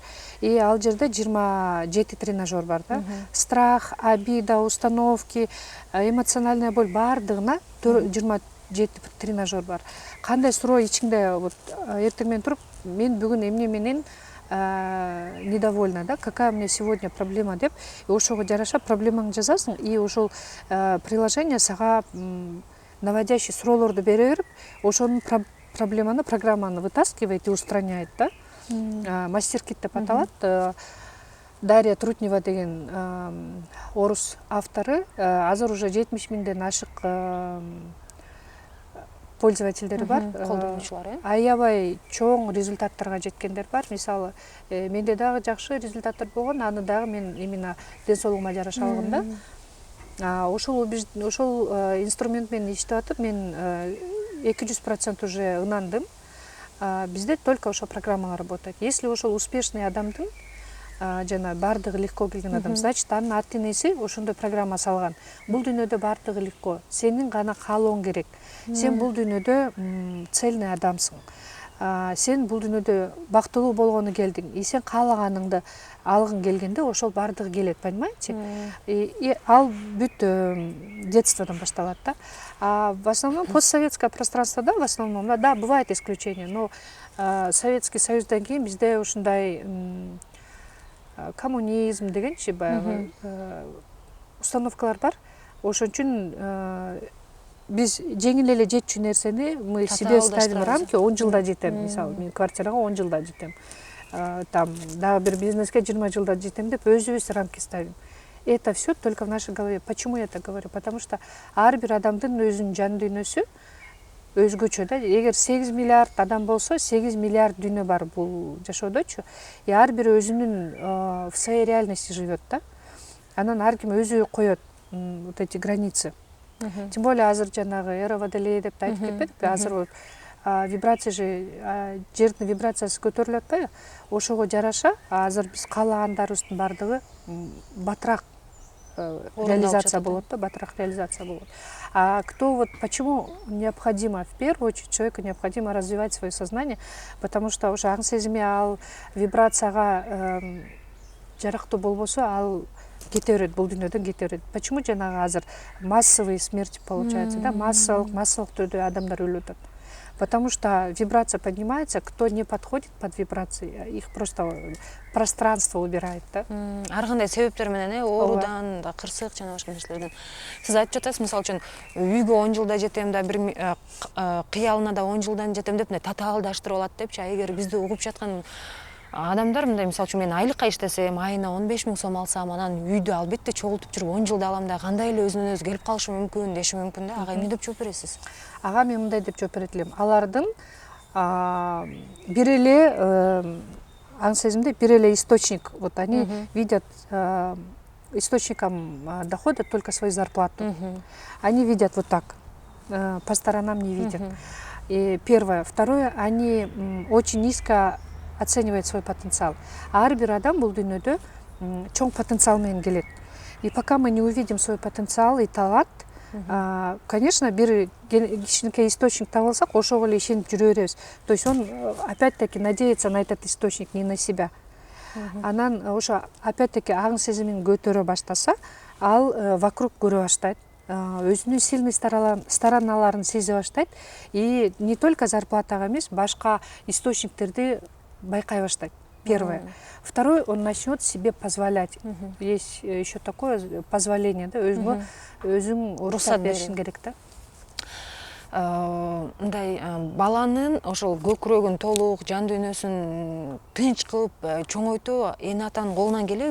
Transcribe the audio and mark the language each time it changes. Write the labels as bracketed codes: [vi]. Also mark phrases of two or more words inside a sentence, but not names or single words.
[ky] И ал жерде 27 тренажер бар да. [ru] Страх, обида, установки, эмоциональная боль [ky] бардыгына 27 тренажер бар. Кандай суроо ичиңде вот эртең менен туруп, мен бүгүн эмне менен недовольна, да, [ru] какая у меня сегодня проблема [ky] деп, и ошого жараша проблемаңды жазасың, и ошол приложение сага наводящий суроолорду бере берип, ошонун программаны [ru] вытаскивает и устраняет, [ky] да. Мастер-кит деп аталат. Дарья Трутнева деген орус автору, азыр уже 70 миңден ашык пользовательдери бар. Колдонуучулар, аябай чоң результаттарга жеткендер бар. Мисалы, менде дагы жакшы результаттар болгон, аны дагы мен именно ден соолугума жараша алгам да. Ошол инструмент менен иштеп атып, мен 200% уже ынандым. Бизде только ошол программалар работает. Если ошол успешный адамдын жана бардыгы легко келген адам, значит анын ата энеси ошондой программа салган. Бул дүйнөдө бардыгы легко. Сенин гана каалооң керек. Сен бул дүйнөдө цельный адамсың. Сен бул дүйнөдө бактылуу болгону келдиң. Сен каалаганыңды алгың келгенде ошол бардыгы келет, понимаете? Ал бүт детстводон башталат да. [ru] В основном постсоветское пространствода, в основном, да, бывает исключение, но [ky] Советский Союздан кийин бизде ушундай коммунизм дегенчи баягы установкалар бар. Ошон үчүн биз жеңил эле жетчү нерсени [ru] мы себе ставим рамки, [ky] 10 жылда жетем. Мисалы, мен квартирага 10 жылда жетем. Там дагы бир бизнеске 20 жылда жетем деп өзүбүз [ru] рамки ставим. Это все только в нашей голове. Почему я это говорю? Потому что [ky] ар бир адамдын өзүнүн жан дүйнөсү өзгөчө да. Эгер 8 миллиард адам болсо, 8 миллиард дүйнө бар бул жашоодочу. [ru] И [ky] ар бир өзүнүн [ru] в своей реальности живет, [ky] да. Анан ар ким өзү коет [ru] вот эти границы. [ky] Тем более азыр жанагы [ru] эра водолея [ky] деп айтып кетпедикпи? Азыр вот вибрация же жердин вибрациясы көтөрүлүп атпайбы? Ошого жараша азыр биз каалагандарыбыздын бардыгы батыраак реализация болот да, батыраак реализация болот. [ru] А кто вот почему необходимо, в первую очередь человеку необходимо развивать свое сознание, потому что уже [ky] аң сезими ал вибрацияга жарактуу болбосо ал кете берет, бул дүйнөдөн кете берет. Почему жанагы азыр [ru] массовый смерть получается, [ky] да, массовых түрдө адамдар өлүп атат? [ru] Потому что вибрация поднимается, кто не подходит под вибрации, их просто пространство убирает, да. [ky] Ар кандай себептер менен оорудан да, кырсык жана башка нерселерден. Сиз айтып жатасыз, мисалы үчүн үйгө 10 жылда жетем да, бир кыялына да 10 жылдан жетем деп татаалдаштырып алат депчи. Эгер бизди угуп жаткан адамдар мындай, мисалы үчүн мен айлыкка иштесем, айына 15 000 сом алсам, анан үйдү албетте чогултуп жүрүп 10 жылда алам да, кандай эле өзүнөн өзү келип калышы мүмкүн, деши мүмкүн да. Ага эмне деп жооп бересиз? Ага мен мындай деп жооп берет элем. Алардын бир эле аң сезимде бир эле источник, [ru] вот они видят источником дохода только свою зарплату. Они видят вот так, по сторонам не видят. И первое. Второе, они очень низко оценивает свой потенциал. [ky] А ар бир адам бул дүйнөдө чоң потенциал менен келет. [ru] И пока мы не увидим свой потенциал и талант, конечно, [ky] бир кичинекей источник таба алсак, ошого эле ишенип жүрө беребиз. [ru] То есть он опять-таки надеется на этот источник, не на себя. [ky] Анан ошо опять-таки аң сезимин көтөрө баштаса, ал вокруг көрө баштайт. Өзүнүн сильный стороналарын сезе баштайт. [ru] И не только [ky] зарплатага эмес, башка источниктерди байкай баштайт. [ru] Первое. Второе, он начнет себе позволять. Есть еще такое позволение, [ky] да, өзүң уруксат беришиң керек да. Мындай баланын ошол көкүрөгүн толук, жан дүйнөсүн тынч кылып чоңойтуу эне атанын колунан келеби?